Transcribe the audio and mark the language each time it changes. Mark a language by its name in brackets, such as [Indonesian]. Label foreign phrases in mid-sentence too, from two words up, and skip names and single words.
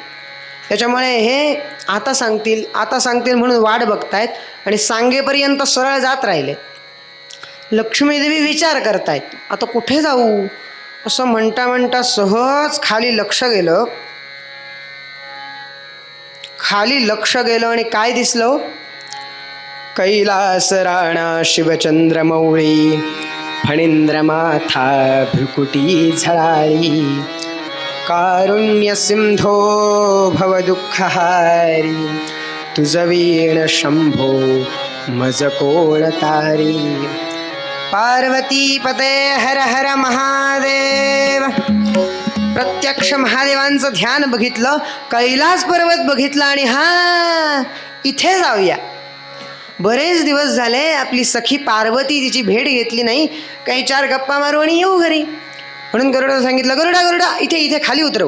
[Marathi] त्याच्यामुळे हे आता सांगतील म्हणून वाट बघतायत आणि सांगेपर्यंत सरळ जात राहिले. लक्ष्मी देवी विचार करतायत, आता कुठे जाऊ असं म्हणता म्हणता सहज खाली लक्ष गेलं आणि काय दिसलं, कैलास राणा शिवचंद्र मौळी फणींद्र माथा भ्रुकुटी झळाळी कारुण्य सिंधो भव दुःखहारी तुझ वीण शंभो मज कोण तारी पार्वती पते हर हर महादेव. प्रत्यक्ष महादेवांचं ध्यान बघितलं, कैलास पर्वत बघितला आणि हा इथे जाऊया. बरेच दिवस झाले आपली सखी पार्वती तिची भेट घेतली नाही, काही चार गप्पा मारू आणि येऊ घरी. म्हणून गरुडाला सांगितलं, गरुडा गरुडा इथे खाली उतरव.